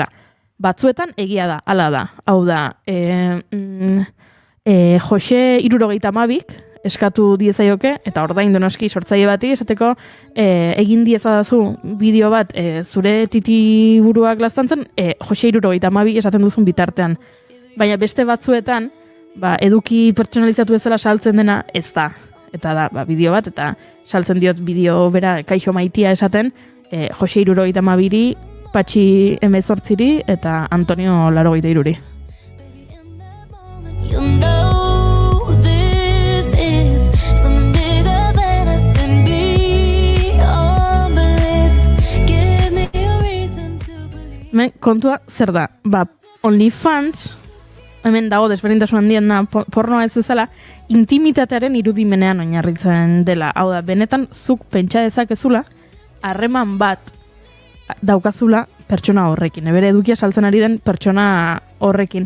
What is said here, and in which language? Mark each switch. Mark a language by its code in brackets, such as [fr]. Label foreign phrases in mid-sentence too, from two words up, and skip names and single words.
[eu] Batzuetan egia da, hala da. Hau da, Jose 72 eskatu diezaioke, eta ordaindu noski sortzaile bati esateko egin diezadazu bideo bat zure titi buruak laztantzen, Jose 72 esaten duzun bitartean. Baina beste batzuetan, eduki pertsonalizatu bezala saltzen dena ez da. Eta da, bideo bat, eta saltzen diot bideo bera kaixo maitia esaten, Jose 72ri, Patxi 18ri eta Antonio 83ri. [en] You know this is something bigger than us and beyond bliss. Give me a reason to believe. [eu] Hemen, kontua zer da? OnlyFans, hemen dago desberdintasun handiena pornoa ez bezala, intimitatearen irudimenean oinarritzen dela. Hau da, benetan zuk pentsa dezakezula, harreman bat daukazula pertsona horrekin, bere edukia saltzen ari den pertsona horrekin.